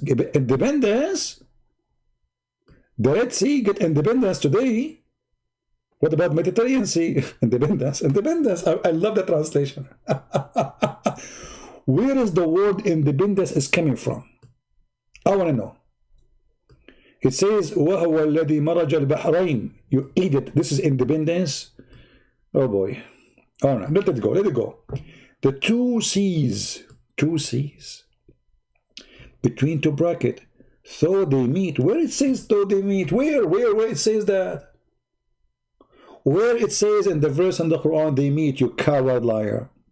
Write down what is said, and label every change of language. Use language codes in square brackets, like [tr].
[en] Independence? The Red Sea get independence today. What about Mediterranean Sea? Independence. Independence. I love the translation. Where is the word independence is coming from? I want to know. [ar] It says, وَهُوَ الَّذِي مَرَجَ الْبَحْرَيْنِ. [en] You idiot. This is independence. Oh boy. All right, let it go. Let it go. The two seas. Two seas. Between two brackets. Though they meet. Where it says though they meet? Where it says that? Where it says in the verse in the Quran they meet, you coward liar.